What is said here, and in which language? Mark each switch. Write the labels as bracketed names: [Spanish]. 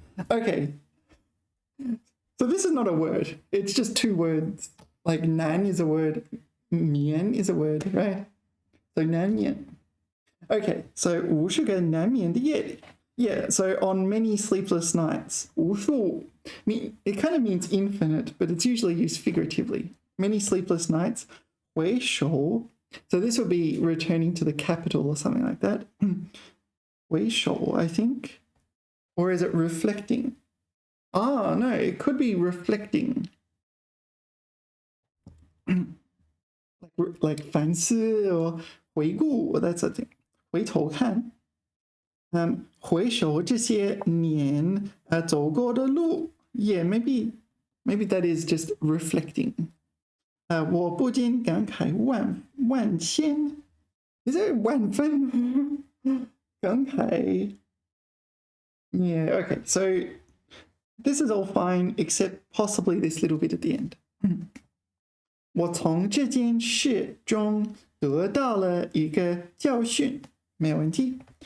[English] Okay, so this is not a word, it's just two words. Like 难 is a word, 免 is a word, right? So 难免. [Chinese] Okay, so 无数个难眠的夜里. [English] Yeah, so on many sleepless nights. 无数 it kind of means infinite, but it's usually used figuratively. Many sleepless nights. 回首. So this would be returning to the capital or something like that. 回首, I think. Or is it reflecting? Ah, no, it could be reflecting. like 反思 or 回顾 or that sort of thing. [Chinese] 回头看，回首这些年走过的路 [English] yeah, maybe that is just reflecting. [Chinese] 我不禁感慨万千 [English] is it [Chinese] 万分感慨 [English] yeah, okay, so this is all fine except possibly this little bit at the end. [Chinese] 我从这件事中得到了一个教训，没有问题。